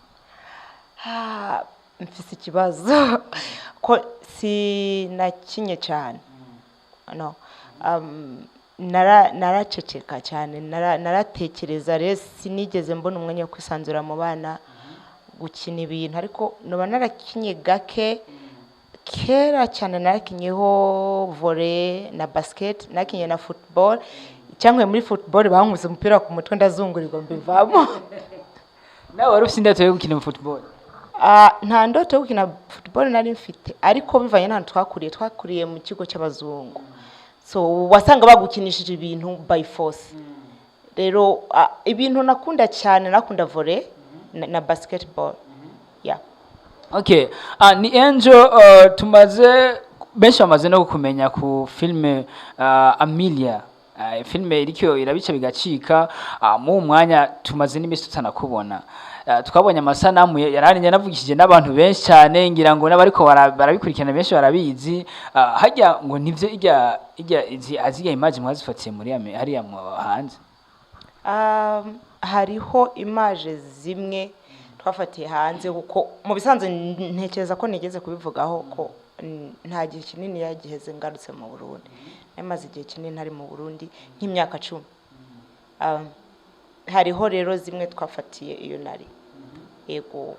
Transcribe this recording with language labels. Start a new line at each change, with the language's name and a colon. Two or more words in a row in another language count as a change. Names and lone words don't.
Rundi: mfise ikibazo ko sinakinye cyane no naraceceka cyane naratekereza rero sinigeze mbona umwanya wo kwisanzura mu bana gukina ibintu ariko noba narakinye gake kera cyane narakinyeho volley na basket nakinye na football cyangwa muri football bankuze umupira ku mutwe ndazungurirwa mbivamo nawe wari ufite indoto yo gukina football nta ndoto yo gukina football nari mfite ariko bivanye n'ahantu twakuriye mu kigo cy'abazungu so wasanga bagukinishije ibintu
English: by force
Rundi: rero ibintu nakunda cyane nakunda volley na basketball yeah okay ni Angel tumaze benshi bamaze no kumenya ku filme Amelia filme iriko irabica bigacika mu mwanya tumaze n'imisi tutanakubona twabonye amasanamu yaranye navugishije n'abantu benshi cyane ngira ngo n'abariko barabikurikirana benshi barabizi hajya ngo nivyo aziya image mwazifatiye muri hariya mu hanze hariho image zimwe twafatiye hanze kuko mu bisanzwe ntekereza ko nigeze kubivugaho ko nta gihe kinini yagiheze ngarutse mu Burundi namaze igihe kinini hari mu Burundi nk'imyaka 10 hariho rero zimwe twafatiye iyo nari yego